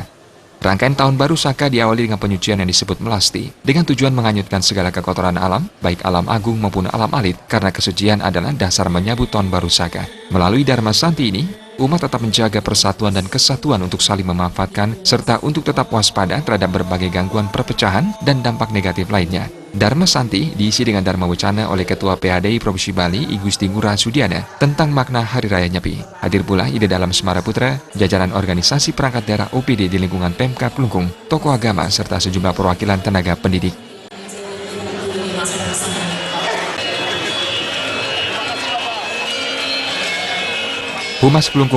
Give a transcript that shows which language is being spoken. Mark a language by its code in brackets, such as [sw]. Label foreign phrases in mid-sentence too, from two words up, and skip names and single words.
[id] Rangkaian Tahun Baru Saka diawali dengan penyucian yang disebut melasti, dengan tujuan menganyutkan segala kekotoran alam, baik alam agung maupun alam alit, karena kesucian adalah dasar menyambut Tahun Baru Saka. Melalui Dharma Santi ini, umat tetap menjaga persatuan dan kesatuan untuk saling memanfaatkan, serta untuk tetap waspada terhadap berbagai gangguan perpecahan dan dampak negatif lainnya. Dharma Santi diisi dengan Dharma Wacana oleh Ketua PADI Provinsi Bali, I Gusti Ngurah Sudiana, tentang makna Hari Raya Nyepi. Hadir pula Ide Dalam Semaraputra, jajaran organisasi perangkat daerah OPD di lingkungan Pemkab Kelungkung, tokoh agama, serta sejumlah perwakilan tenaga pendidik. Humas Kelungkung